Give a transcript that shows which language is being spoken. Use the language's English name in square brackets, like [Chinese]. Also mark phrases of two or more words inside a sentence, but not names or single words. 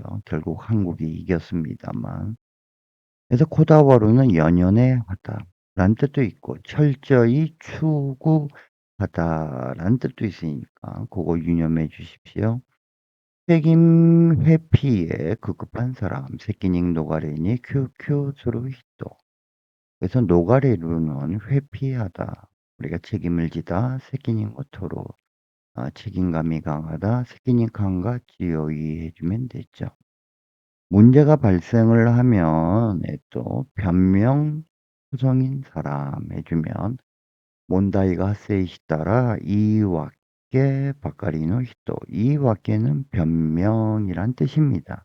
[Korean] 결국 한국이 이겼습니다만. 그래서 코다와루는 연연해 하다라는 뜻도 있고 철저히 추구하다라는 뜻도 있으니까 그거 유념해 주십시오. 책임 회피에 급급한 사람, [Japanese] 責任逃れに汲々とする人. [Korean] 그래서 노가레루는 회피하다. 우리가 책임을 지다, [Japanese] 責任を取ろ. [Korean] 책임감이 강하다. [Japanese] 責任感が強い [Korean] 해주면 되죠. 문제가 발생을 하면 또 변명 소성인 사람 해주면 [Japanese] 問題が生じたら言い訳ばかりの人. [Korean] 이와께는 변명이란 뜻입니다.